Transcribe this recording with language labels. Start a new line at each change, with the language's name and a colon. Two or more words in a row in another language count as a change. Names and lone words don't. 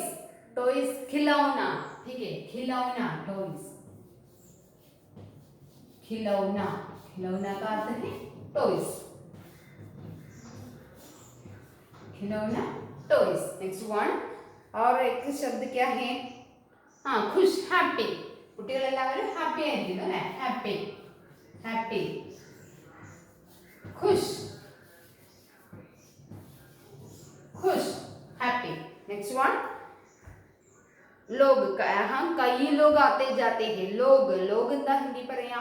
Hindi: टॉयज खिलौना. ठीक है? खिलौना टॉयज. खिलौना. खिलौना का अर्थ है टॉयज. खिलौना टॉयज.
English: next one
Hindi: और एक शब्द क्या है? हाँ खुश. हैप्पी.
Malayalam: കുട്ടികളെല്ലാവരും ഹാപ്പി ആയിരിക്കുന്നു അല്ലേ? ഹാപ്പി, ഹാപ്പി. ഖുഷ്, ഖുഷ്, ഹാപ്പി.
English: next one ലോഗ്.
Hindi: कई लोग आते जाते हैं. ലോഗ്, ലോഗ്
Malayalam: എന്താ ഹിന്ദി പറയാം?